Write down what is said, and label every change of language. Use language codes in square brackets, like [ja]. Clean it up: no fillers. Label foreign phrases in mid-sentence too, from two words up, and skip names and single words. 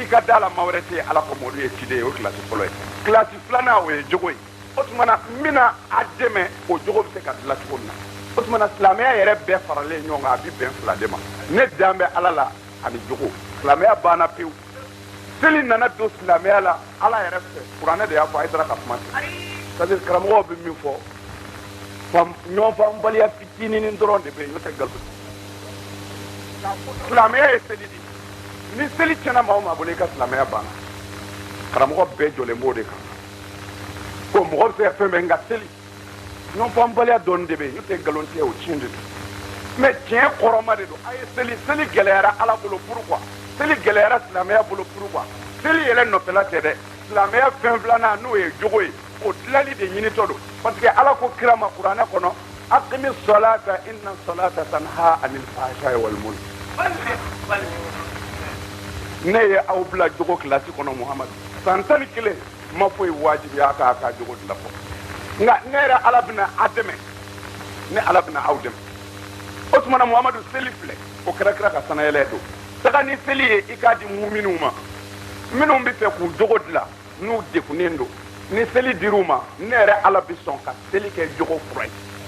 [bm] ka da la maa wɛrɛ tɛ ala ko mɔdu ye ciden ye o kilasi fɔlɔ ye kilasi 2nan o ye jogo ye o tuma na n bɛna a dɛmɛ o jogo bɛ se ka dilan cogo min na o tuma na silamɛya yɛrɛ bɛɛ faralen ɲɔgɔn kan a bɛ bɛn 2 de ma ne dan bɛ ala la ani jogo silamɛya banna pewu seli nana don silamɛya la ala yɛrɛ fɛ kuranɛ de y'a fɔ a ye ka kuma [fr] c'est à dire [bm] karamɔgɔw bɛ min fɔ ɲɔgɔn faamubaliya fitinin dɔrɔn de bɛ yen n'o tɛ galon silamɛya ye seli di ni seli tiɲɛna maa o maa bolo i ka silamɛya banna karamɔgɔ bɛɛ jɔlen b'o de kan ko mɔgɔ bɛ se ka fɛn bɛɛ nka seli ɲɔgɔn faamubaliya dɔɔnin de bɛ yen n'o tɛ galon tigɛ o tiɲɛ de don mais tiɲɛ kɔrɔma de don a ye seli gɛlɛyara ala bolo pourquoi seli gɛlɛyara silamɛya bolo pourquoi seli yɛrɛ nɔfɛla tɛ dɛ silamɛya fɛn 2nan n'o ye jogo ye o dilali de ɲinitɔ don [fr] parce que [bm] ala ko kira ma kuranɛ kɔnɔ [ar] أقم الصلاة إن الصلاة تنهى عن الفحشاء والمنكر [bm] ne ye aw bila jogo kilasi kɔnɔ muhamadu san 11 ma foyi wajibiya k'a ka jogo dilan fɔ nka ne yɛrɛ ala bɛna a dɛmɛ ne ala bɛna aw dɛmɛ o tuma na muhamadu seli filɛ o kɛra kira ka sanayɛlɛ don taga ni seli ye i k'a di muminw ma minnu bɛ fɛ k'u jogo dilan n'u degunnen don ni seli dir'u ma ne yɛrɛ ala bɛ sɔn ka seli kɛ jogo kura ye